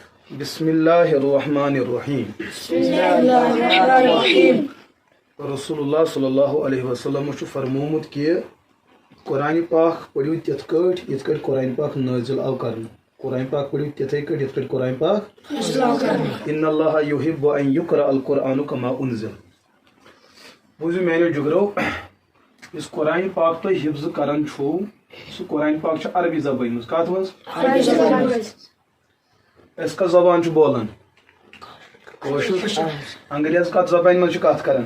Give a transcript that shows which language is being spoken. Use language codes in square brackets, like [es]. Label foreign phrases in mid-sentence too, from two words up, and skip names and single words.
[ar] بسم اللہ الرحمن الرحیم. [ks] رسول اللہ [ar] صلی اللہ علیہ وسلم [ks] فرمومت کہ قرآن پاک پڑھو تِتھ کٲٹھۍ یِتھ کٲٹھۍ قرآن پاک نٲزِل آو کرنہٕ. قرآن پاک پڑھو تِتھے کٲٹھۍ یِتھ کٲٹھۍ قرآن پاک [ar] ان اللہ یحب ان یقرأ القرآن کما انزل. [ks] بوٗزِو میانیو جگرو، یُس قرآن پاک تُہۍ حفظ کران چھُو سُہ قرآن پاک چھُ عربی زبٲنۍ منٛز. کتھ منٛز؟ أسۍ کتھ زبان چھِ بولان؟ کٲشُر. انگریز کتھ زبانہِ منٛز چھِ کتھ کران؟